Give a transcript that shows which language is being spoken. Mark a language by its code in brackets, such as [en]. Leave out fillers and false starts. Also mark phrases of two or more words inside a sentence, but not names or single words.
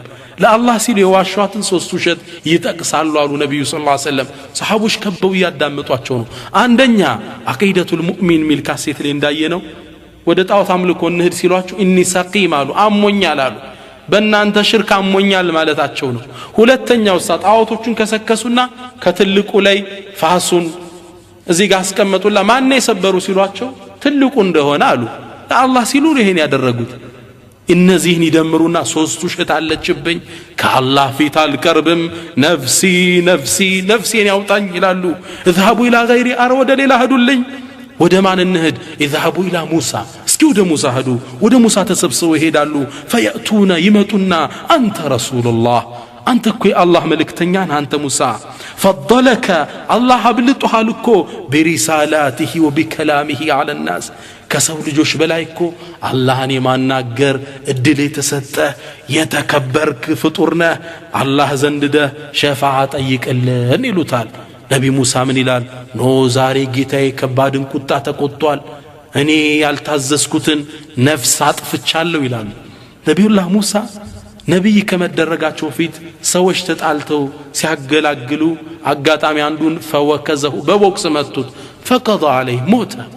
[am] ለአላህ ሲሉ የዋሿትን 3 ውሸት ይጠቅሳሉ አሉ ነቢዩ [ar] صلى الله عليه وسلم። [am] ሰሓቦች ከበው እያዳመጧቸው ነው። አንደኛ አቂደቱል ሙእሚን ሚል ካሴት ላይ እንዳየነው ወደ ጣዖት አምልኮ እንሂድ ሲሏቸው [ar] إني سقيم [am] አሉ፣ አሞኛል አሉ። በእናንተ ሽርክ አሞኛል ማለታቸው ነው። ሁለተኛው ጣዖቶቹን ከሰከሱና ከትልቁ ላይ ፋሱን እዚህ ጋር አስቀመጡላ። ማን የሰበሩ ሲሏቸው ትልቁ እንደሆነ አሉ። ለአላህ ሲሉ ይሄን ያደረጉት። እነዚህን ይደምሩና 3 ውሸት አለችብኝ፣ ከአላህ ፊት አልቀርብም፣ [ar] نفسي نفسي [am] ነፍሴን ያውጣኝ ይላሉ። [ar] اذهبوا الى غيري፣ [am] አረ ወደ ሌላ ሂዱልኝ። ወደ ማን እንሂድ? [ar] اذهبوا الى موسى፣ [am] እስኪ ወደ ሙሳ ሂዱ። ወደ ሙሳ ተሰብስበው ይሄዳሉ። فيأتون፣ ይመጡና አንተ ረሱሉላህ፣ አንተ እኮ የአላህ መልእክተኛ ነህ አንተ ሙሳ። فضلك፣ አላህ አብልጦሃል እኮ [ar] برسالاته وبكلامه على الناس፣ [am] ከሰው ልጆች በላይ እኮ አላህን የማናገር እድል የተሰጠህ የተከበርክ ፍጡር ነህ። አላህ ዘንድደህ ሸፋዓ ጠይቅልን ይሉታል። ነቢ ሙሳ ምን ይላል? ኖ ዛሬ ጌታዬ ከባድን ቁጣ ተቆጥቷል፣ እኔ ያልታዘዝኩትን ነፍስ አጥፍቻለሁ ይላሉ። ነቢዩላህ ሙሳ ነቢይ ከመደረጋቸው ፊት ሰዎች ተጣልተው ሲያገላግሉ አጋጣሚ አንዱን ፈወከዘሁ፣ በቦክስ መቱት። [ar] فقضى عليه [am] ሞተ።